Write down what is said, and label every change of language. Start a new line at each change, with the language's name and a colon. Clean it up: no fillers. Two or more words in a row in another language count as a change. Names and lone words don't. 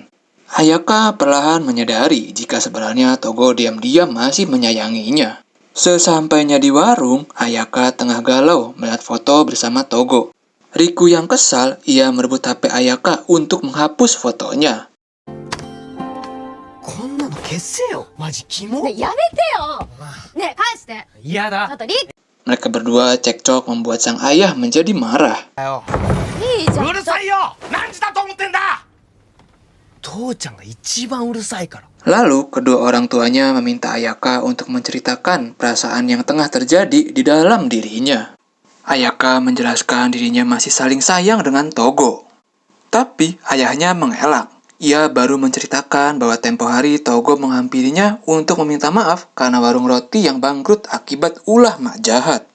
Indonesian: Ayaka perlahan menyadari jika sebenarnya Togo diam-diam masih menyayanginya. Sesampainya di warung, Ayaka tengah galau melihat foto bersama Togo. Riku yang kesal, ia merebut HP Ayaka untuk menghapus fotonya.
Japanese: こんなの消せよマジキモねえやめてよねえ返して嫌だあとリ
Indonesian: Mereka berdua cekcok membuat sang ayah menjadi marah.
Japanese: いいじゃんうるさいよ何時だと思ってんだ父ちゃんが一番うるさいから
Indonesian: Lalu, kedua orang tuanya meminta Ayaka untuk menceritakan perasaan yang tengah terjadi di dalam dirinya. Ayaka menjelaskan dirinya masih saling sayang dengan Togo. Tapi, ayahnya mengelak. Ia baru menceritakan bahwa tempo hari Togo menghampirinya untuk meminta maaf karena warung roti yang bangkrut akibat ulah Mak Jahat.